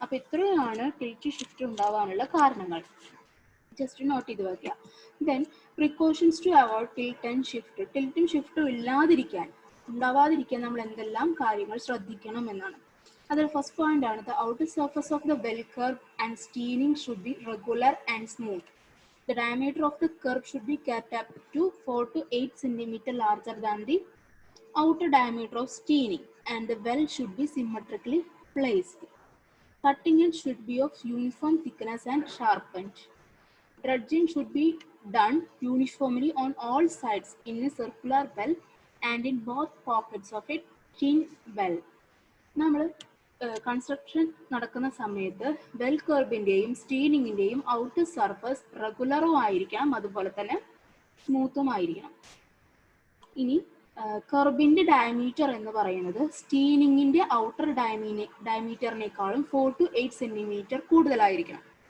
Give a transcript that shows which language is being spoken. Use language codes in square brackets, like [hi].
[ml] അപ്പൊ ഇത്രയാണ് tilt shift ഉണ്ടാവാനുള്ള കാരണങ്ങൾ. ജസ്റ്റ് നോട്ട് ചെയ്ത് വയ്ക്കുക. [en] Then precautions to avoid tilt and shift. [ml] ടിൽറ്റും ഷിഫ്റ്റും ഉണ്ടാവാതിരിക്കാൻ നമ്മൾ എന്തെല്ലാം കാര്യങ്ങൾ ശ്രദ്ധിക്കണം എന്നാണ്. അതിൽ ഫസ്റ്റ് പോയിന്റ് ആണ്, [en] The outer surface of the well curve and steening should be regular and smooth. The diameter of the curve should be kept up to 4 to 8 centimeter larger than the outer diameter of steening, and the well should be symmetrically placed. Cutting edge should be of uniform thickness and sharpened. Dredging should be done uniformly on all sides in a circular well and in both pockets of a thin well. [ml] നമ്മൾ construction നടക്കുന്ന സമയത്ത് well കർബിന്റെയും സ്റ്റീനിങ്ങിന്റെയും outer surface റെഗുലറും ആയിരിക്കണം, അതുപോലെ തന്നെ സ്മൂത്തും ആയിരിക്കണം. ഇനി കർബിന്റെ diameter എന്ന് പറയുന്നത് സ്റ്റീനിങ്ങിന്റെ ഔട്ടർ ഡയമീറ്ററിനേക്കാളും 4 to 8 centimeter കൂടുതലായിരിക്കണം.